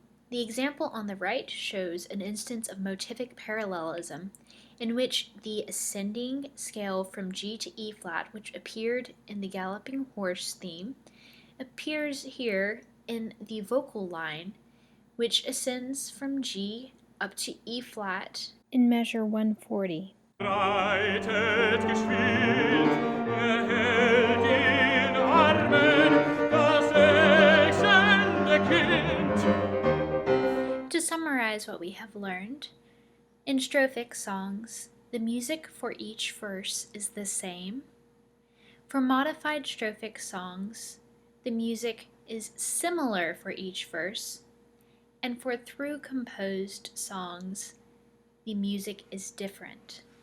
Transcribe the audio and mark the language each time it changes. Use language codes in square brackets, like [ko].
[en] The example on the right shows an instance of motivic parallelism in which the ascending scale from G to E flat, which appeared in the galloping horse theme, appears here in the vocal line, which ascends from G up to E flat in measure 140. [de] Reitet geschwind, hält in Armen das sechsende Kind. [en] To summarize what we have learned, in strophic songs, the music for each verse is the same. For modified strophic songs, the music is similar for each verse, and for through composed songs, the music is different.